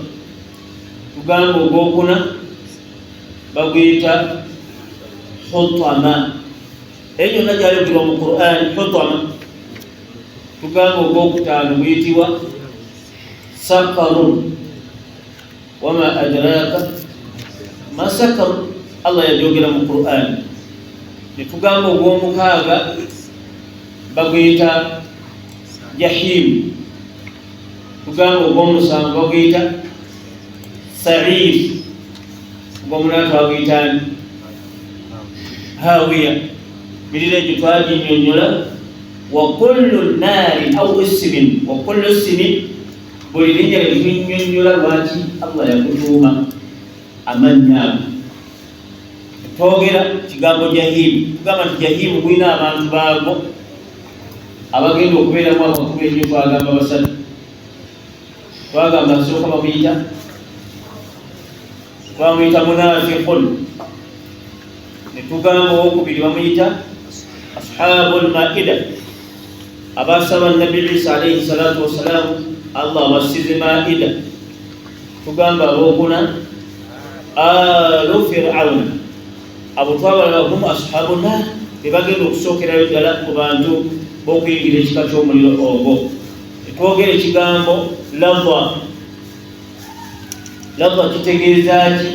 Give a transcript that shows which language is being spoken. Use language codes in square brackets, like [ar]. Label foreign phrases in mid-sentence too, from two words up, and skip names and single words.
[lg] Tugamba ogwokuna baguyita hutama, eyo yonna gyayogera mu Qur'an, hutama. Tugamba ogwokutaano guyitibwa sakarun, [ar] وما أدراك ما سقر, [lg] Allah yajogera mu Qur'an. Netugamba ogw'omukaaga baguyita jahim. Tugamba ogw'omusanvu baguyita sa'ir, ogw'omunaana baguyita hawiya. Miriro egyo twaginnyonnyola. [ar] وكل نار أو اسم، وكل اسم, [lg] buli linnya lyetunnyonnyola lwaki Allah yakutuuma amannya ago. Twogera kigambo jahimu, tugamba nti jahimu gwina abantu baago abagenda okubeeramu amakulu ennyo. Twagamba basatu. Twagamba asooka bamuyita munafiqun, ne tugamba owokubiri bamuyita [ar] أصحاب المائدة, [lg] abasaba nabi Isa [ar] عليه الصلاة والسلام [lg] Allah abasize maida. Tugamba abokuna [ar] آل فرعون, [lg] abo twabala [ar] هم أصحاب النار, [lg] tebagenda okusookerayo ddala ku bantu b'okuyingira ekika ky'omuliro ogwo. Twogera ekigambo lava. Lava kitegeeza ki?